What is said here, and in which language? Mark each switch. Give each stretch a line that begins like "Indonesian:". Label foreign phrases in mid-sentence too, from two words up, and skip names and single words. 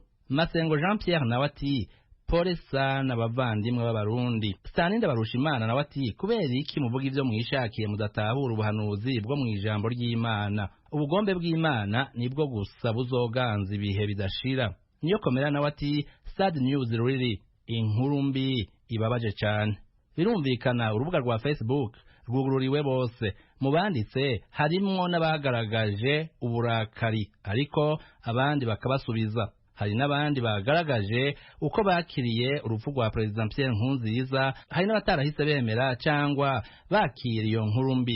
Rundi: Masengo Jean Pierre nawe ati
Swahili: pole sana
Rundi: bavandimwe b'abarundi. Staninda Barushimana nawe ati kubera iki muvuga ivyo mwishakiye mudatahura ubuhanuzi bwo mwijambo ry'Imana? Ubugombe bw'Imana nibwo gusa buzoganza ibihe bidashira. Niyo komera nawe ati
English: sad news really,
Rundi: inkuru mbi ibabaje cyane. Birumvikana urubuga rwa Facebook rwugururiwe bose, mu banditse harimwo n'abagaragaje uburakari ariko abandi bakabasubiza. Hari n'abandi bagaragaje uko bakiriye urupfu rwa President Pierre Nkurunziza, hari n'abatarahise bemera cyangwa bakira iyo nkuru mbi.